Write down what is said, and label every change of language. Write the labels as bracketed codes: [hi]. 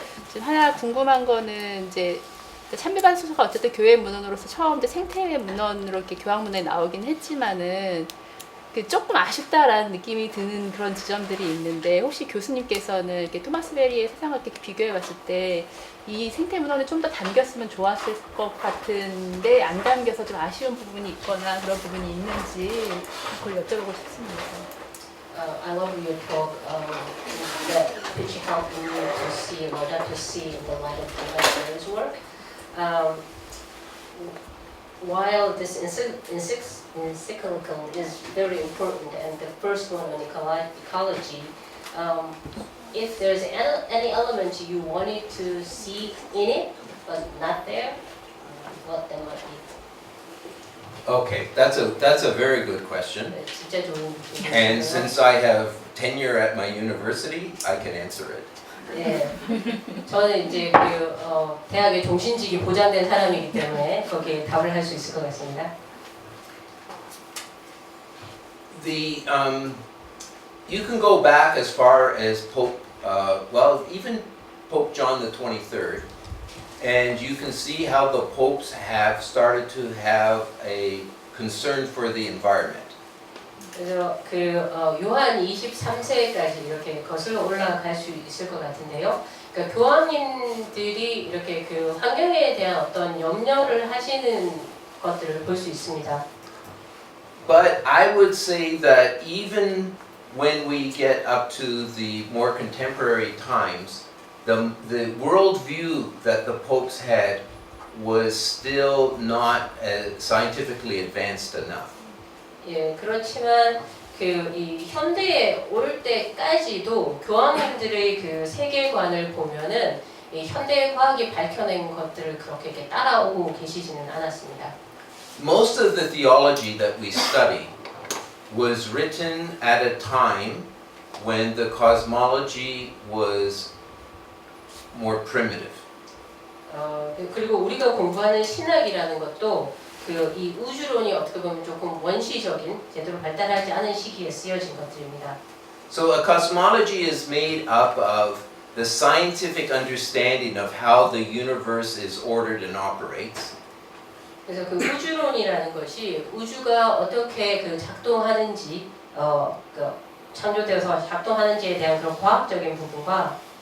[ko] 지금 하나 궁금한 거는 이제 찬미받을 숲가 어쨌든 교회 문헌으로서 처음 이제 생태 문헌으로 이렇게 교황 문헌에 나오긴 했지만은 그 조금 아쉽다라는 느낌이 드는 그런 지점들이 있는데 혹시 교수님께서는 이렇게 토마스 베리의 세상을 이렇게 비교해봤을 때 이 생태 문헌에 좀 더 담겼으면 좋았을 것 같은데 안 담겨서 좀 아쉬운 부분이 있거나 그런 부분이 있는지 그걸 여쭤보고 싶습니다. [en] I love your talk that which helped me to see what to see in the light of Thomas Berry's work. while this encyclical is very important, and the first one on ecology, if there's any element you wanted to see in it but not there, what that might be? Okay, that's a very good question. [ko] 네, 진짜 좋은 [en] And [ko] 질문이에요. [en] since I have tenure at my university, I can answer it. [ko] 네, 저는 이제 대학의 종신직이 보장된 사람이기 때문에 거기에 답을 할 수 있을 것 같습니다. [en] You can go back as far as Pope, even Pope John the 23rd, and you can see how the popes have started to have a concern for the environment. [ko] 그래서 요한 23세까지 이렇게 거슬러 올라갈 수 있을 것 같은데요. 그러니까 교황님들이 이렇게 그 환경에 대한 어떤 염려를 하시는 것들을 볼 수 있습니다. [en] But I would say that even when we get up to the more contemporary times, the worldview that the popes had was still not scientifically advanced enough. [ko] 예, 그렇지만 이 현대에 올 때까지도 교황님들의 그 세계관을 보면은 이 현대 과학이 밝혀낸 것들을 그렇게 이렇게 따라오고 계시지는 않았습니다. [en] Most of the theology that we study was written at a time when the cosmology was more primitive. [ko] 그리고 우리가 공부하는 신학이라는 것도 이 우주론이 어떻게 보면 조금 원시적인 제대로 발달하지 않은 시기에 쓰여진 것들입니다. [en] So a cosmology is made up of the scientific understanding of how the universe is ordered and operates. [ko] 그래서 그 우주론이라는 것이 우주가 어떻게 작동하는지, 창조되어서 작동하는지에 대한 그런 과학적인 부분과